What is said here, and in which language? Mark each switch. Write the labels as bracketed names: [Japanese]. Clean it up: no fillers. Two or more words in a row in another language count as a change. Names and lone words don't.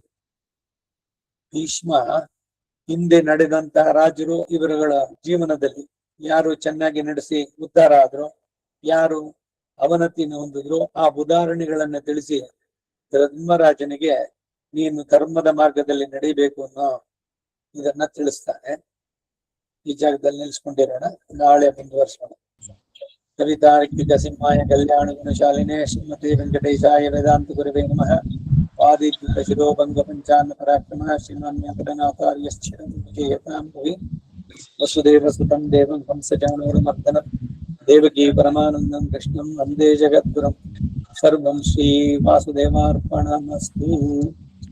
[Kannada] ಭೀಷ್ಮ ಹಿಂದೆ ನಡೆದಂತಹ ರಾಜರು ಇವರುಗಳ ಜೀವನದಲ್ಲಿ ಯಾರು ಚೆನ್ನಾಗಿ ನಡೆಸಿ ಉದ್ಧಾರ ಆದ್ರು, ಯಾರು ಅವನತಿನ ಹೊಂದಿದ್ರು, ಆ ಉದಾಹರಣೆಗಳನ್ನ ತಿಳಿಸಿ ಧರ್ಮರಾಜನಿಗೆ ನೀನು ಧರ್ಮದ ಮಾರ್ಗದಲ್ಲಿ ನಡೀಬೇಕು ಅನ್ನೋ ಇದನ್ನ ತಿಳಿಸ್ತಾನೆ. ಈ ಜಾಗದಲ್ಲಿ ನಿಲ್ಸ್ಕೊಂಡಿರೋಣ, ನಾಳೆ ಮುಂದುವರ್ಸೋಣ. [Sanskrit] ಕವಿತಾರ್ಕಿಕ ಸಿಂಹಾಯ ಕಲ್ಯಾಣ ಗುಣಶಾಲಿನೇ ಶ್ರೀಮತಿ ವೆಂಕಟೇಶಾಯ ವೇದಾಂತ ಗುರವೇ ನಮಃ. ಆದಿತ್ಯ ಶಿರೋಭಂಗ ಪಂಚಾನ್ನ ಪರಾಕ್ರಮ ಶ್ರೀಮನ್ಯಪದನಾಥಾರ್ಯಶ್ಚಿರಂ ಭುವಿ ವಸುದೇವ ಸುತಂ ದೇವಂ ಹಂಸಜಾನೂರಮರ್ದನ ದೇವಕೀ ಪರಮಾನಂದಂ ಕೃಷ್ಣಂ ವಂದೇ ಜಗದ್ಗುರುಂ. ಸರ್ವಂ ಶ್ರೀ ವಾಸುದೇವಾರ್ಪಣಮಸ್ತು.